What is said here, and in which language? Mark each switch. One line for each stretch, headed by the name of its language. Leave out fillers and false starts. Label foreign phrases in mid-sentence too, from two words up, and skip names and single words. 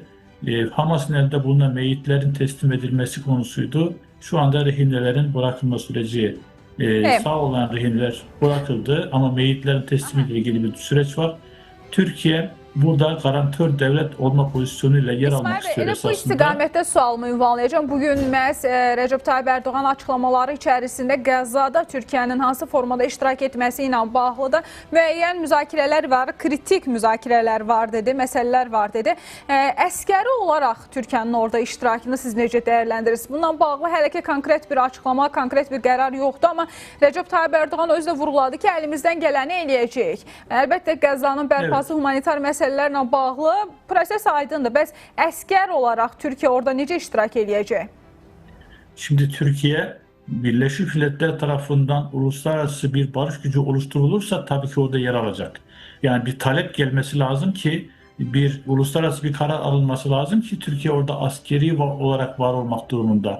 Turkish: Hamas'ın elinde bulunan meyitlerin teslim edilmesi konusuydu. Şu anda rehinelerin bırakılma süreci Evet. sağ olan rehinler bırakıldı ama meyitlerin teslimiyle ilgili bir süreç var. Türkiye burada garantör devlet olma pozisyonuyla yer almak
Azerbaijani: İsmail Bey,
Turkish: istiyor
Azerbaijani: elə bu
Turkish: esasında.
Azerbaijani: istiqamətdə sualımı ünvanlayacağım. Bugün məhz Recep Tayyip Erdoğan açıqlamaları içərisində Qəzzada Türkiyənin hansı formada iştirak etməsi ilə bağlı da müəyyən müzakirələr var, kritik müzakirələr var dedi, məsələlər var dedi. Əskəri olaraq Türkiyənin orada iştirakını siz necə dəyərləndirirsiniz? Bununla bağlı hələ ki konkret bir açıqlama, konkret bir qərar yoxdur, amma Recep Tayyip Erdoğan özü də vurğuladı ki, əlimizdən gələni eləyəcəyik. Əlbəttə Qəzzanın bərpası, humanitar məsələlərlə bağlı proses aydındır. Bəs əskər olaraq Türkiye orada necə iştirak edəcək?
Turkish: Şimdi Türkiye Birleşmiş Milletler tarafından uluslararası bir barış gücü oluşturulursa tabii ki orada yer alacak. Yani bir talep gelmesi lazım ki bir uluslararası bir karar alınması lazım ki Türkiye orada askeri olarak var olmak durumunda.